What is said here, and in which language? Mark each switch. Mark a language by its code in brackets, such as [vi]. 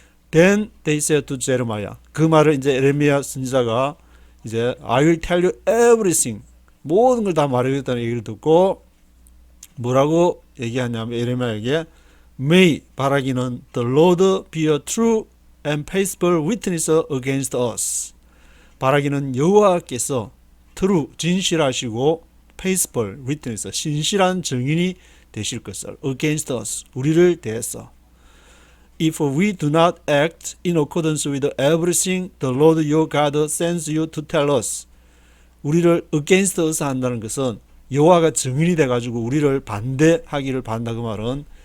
[en] Then they said to Jeremiah. [ko] 그 말을 이제 에레미야 선지자가 이제 [en] I will tell you everything. [ko] 모든 걸 다 말하겠다는 얘기를 듣고 뭐라고 얘기하냐면 에레미야에게 May 바라기는 [en] the Lord be a true and faithful witness against us. [ko] 바라기는 여호와께서 [en] true [ko] 진실하시고 [en] faithful witness [ko] 신실한 증인이 되실 것을 [en] against us [ko] 우리를 대해서 [en] If we do not act in accordance with everything the Lord your God sends you to tell us [ko] 우리를 [en] against us [ko] 한다는 것은 여호와가 증인이 돼가지고 우리를 반대하기를 바란다. 그 말은